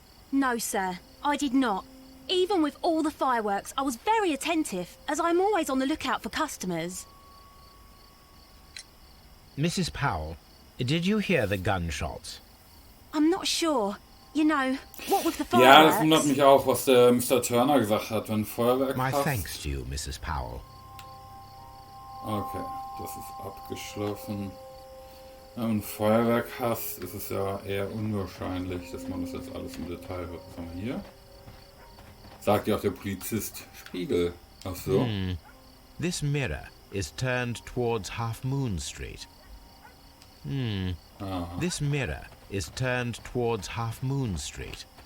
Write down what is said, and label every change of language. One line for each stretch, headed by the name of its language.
English: No, sir, I did not. Even with all the fireworks, I was very attentive, as I'm always on the lookout for customers. Mrs. Powell, did you hear the gunshots? I'm not sure. You know, what with the fireworks...
German: Ja, das wundert mich auch, was der Mr. Turner gesagt hat, wenn Feuerwerk
English: My
German: passt.
English: thanks to you, Mrs. Powell.
German: Okay, das ist abgeschlossen. Wenn man Feuerwerk hasst, ist es ja eher unwahrscheinlich, dass man das jetzt alles im Detail hört. Was haben wir hier? Sagt ja auch der Polizist. Spiegel. Ach so.
English: This mirror is turned towards Half Moon Street.
German: Aha.
English: This mirror is turned towards Half Moon Street.